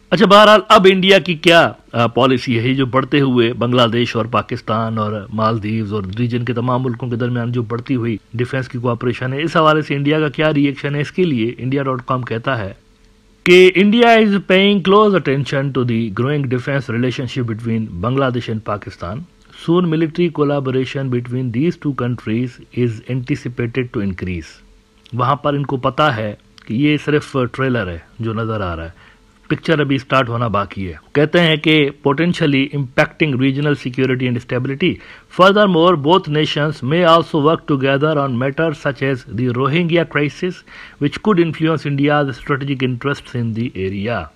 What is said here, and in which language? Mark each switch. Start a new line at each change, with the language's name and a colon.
Hindi: अच्छा, बहरहाल अब इंडिया की क्या पॉलिसी है, जो बढ़ते हुए बांग्लादेश और पाकिस्तान और मालदीव्स और रीजन के तमाम मुल्कों के दरमियान जो बढ़ती हुई डिफेंस की कोऑपरेशन है, इस हवाले से इंडिया का क्या रिएक्शन है, इसके लिए India.com कहता है कि
English: India is paying close attention to the growing defence relationship between Bangladesh and Pakistan. Soon military collaboration between these two countries is anticipated to increase.
Hindi: वहाँ पर इनको पता है कि ये सिर्फ ट्रेलर है जो नज़र आ रहा है, पिक्चर अभी स्टार्ट होना बाकी है। कहते हैं कि
English: Potentially impacting regional security and stability. Furthermore both nations may also work together on matters such as the Rohingya crisis which could influence India's strategic interests in the area.